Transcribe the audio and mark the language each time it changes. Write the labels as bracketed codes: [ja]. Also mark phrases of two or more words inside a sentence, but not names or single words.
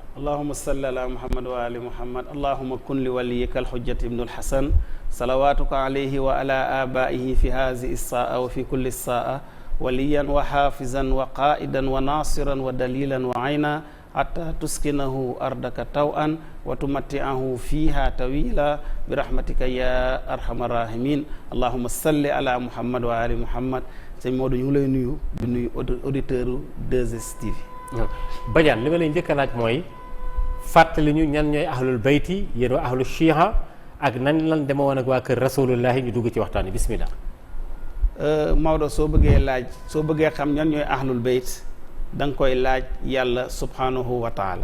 [ar] اللهم صل على محمد وآل محمد اللهم كن لوليك الحجة ابن الحسن صلواتك عليه وعلى آبائه في هذه الساعة وفي كل ساعة وليا وحافظا وقائدا وناصرا ودليلا وعينا حتى تسكنه أرضك طوعا وتمتعه فيها طويلا برحمتك يا أرحم الراحمين. اللهم صل على محمد وآل محمد. [wo] sëñ Maodo ñu ngi lay nuyu di nuyu auditeur u 2STV. Badiane li ma lay njëkk a laaj mooy fàttali ñu ñan ñooy [ar] أهل البيت, [wo] yéen waa [ar] أهل الشيعة, [wo] ak nan lan dema woon ak waa kër rasulullahi, ñu dugg ci waxtaan yi bismillah. Maodo soo bëggee xam ñan ñooy [ar] أهل البيت [wo] da nga koy laaj yàlla [ar] سبحانه وتعالى.